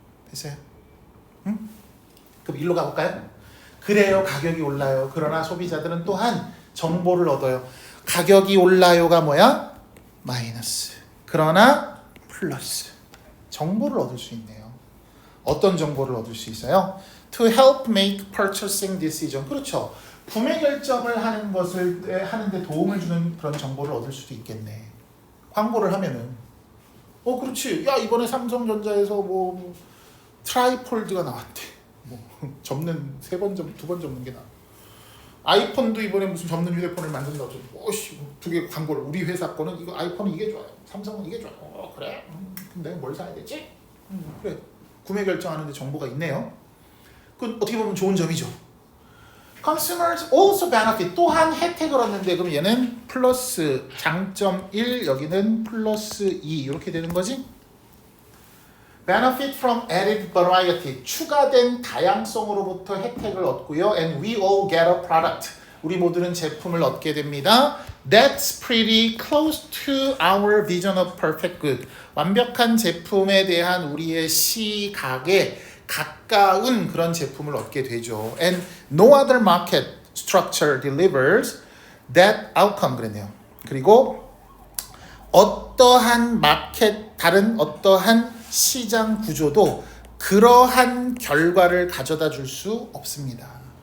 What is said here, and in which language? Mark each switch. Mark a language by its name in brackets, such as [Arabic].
[Korean] 됐어요? 응? 그럼 일로 가볼까요? 그래요. 가격이 올라요. 그러나 소비자들은 또한 정보를 얻어요. 가격이 올라요가 뭐야? 마이너스. 그러나 플러스. 정보를 얻을 수 있네요. 어떤 정보를 얻을 수 있어요? [English] To help make purchasing decision. [Korean] 그렇죠. 구매 결정을 하는 것을 하는데 도움을 주는 그런 정보를 얻을 수도 있겠네. 광고를 하면은 그렇지. 야 이번에 삼성전자에서 뭐 트라이폴드가 나왔대. 뭐 접는 두 번 접는 게 나. 아이폰도 이번에 무슨 접는 휴대폰을 만든다고. 두 개 광고를 우리 회사 거는 이거 아이폰은 이게 좋아요. 삼성은 이게 좋아요. 그래. 근데 뭘 사야 되지? 그래. 구매 결정하는데 정보가 있네요. 그건 어떻게 보면 좋은 점이죠. [English] Consumers also benefit. [Korean] 또한 혜택을 얻는데 그럼 얘는 플러스 장점 1 여기는 플러스 2 이렇게 되는 거지. [English] Benefit from added variety. [Korean] 추가된 다양성으로부터 혜택을 얻고요. [English] And we all get a product. [Korean] 우리 모두는 제품을 얻게 됩니다. [English] That's pretty close to our vision of perfect good. [Korean] 완벽한 제품에 대한 우리의 시각에 가까운 그런 제품을 얻게 되죠. [English] And no other market structure delivers that outcome [Korean] 그랬네요. 그리고 어떠한 다른 어떠한 시장 구조도 그러한 결과를 가져다 줄 수 없습니다.